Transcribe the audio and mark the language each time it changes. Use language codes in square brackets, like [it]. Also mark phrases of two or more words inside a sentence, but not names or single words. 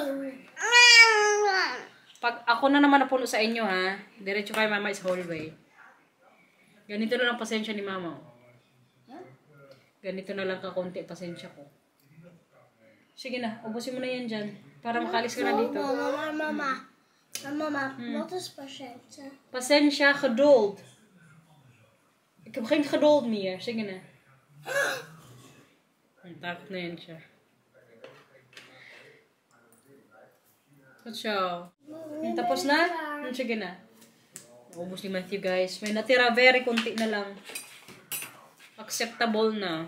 [tl] Pag ako na naman napuno sa inyo, ha? Diretso kay mama is hallway. Ganito na lang pasensya ni mama. Ganito na lang kakunti pasensya ko. Sige na, ubusin mo na yan dyan. Para makalis ka na dito. Mama. [nl] Wat is patiënten? Pasensya, geduld. Ik heb geen geduld meer. [tl] Sige na. Takot na yan siya. So, tapos na? Sige na. Ubus ni Matthew, guys. May natira, very konti na lang. Acceptable na.